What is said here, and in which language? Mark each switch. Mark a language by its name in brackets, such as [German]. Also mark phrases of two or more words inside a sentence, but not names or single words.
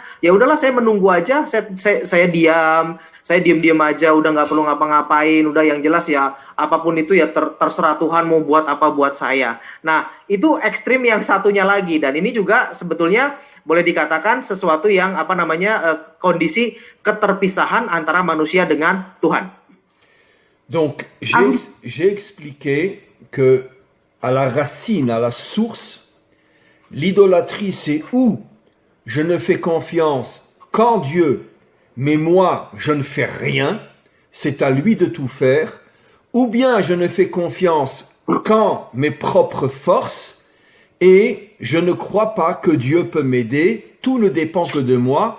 [Indonesian] Ya udahlah, saya menunggu aja, saya diam aja, udah nggak perlu ngapa-ngapain, udah yang jelas ya apapun itu ya terserah Tuhan mau buat apa buat saya. Nah, itu ekstrim yang satunya lagi, dan ini juga sebetulnya boleh dikatakan sesuatu yang kondisi keterpisahan antara manusia dengan Tuhan. [French] Donc, j'ai expliqué que à la racine, à la source, l'idolâtrie, c'est où je ne fais confiance qu'en Dieu, mais moi, je ne fais rien, c'est à lui de tout faire, ou bien je ne fais confiance qu'en mes propres forces, et je ne crois pas que Dieu peut m'aider, tout ne dépend que de moi.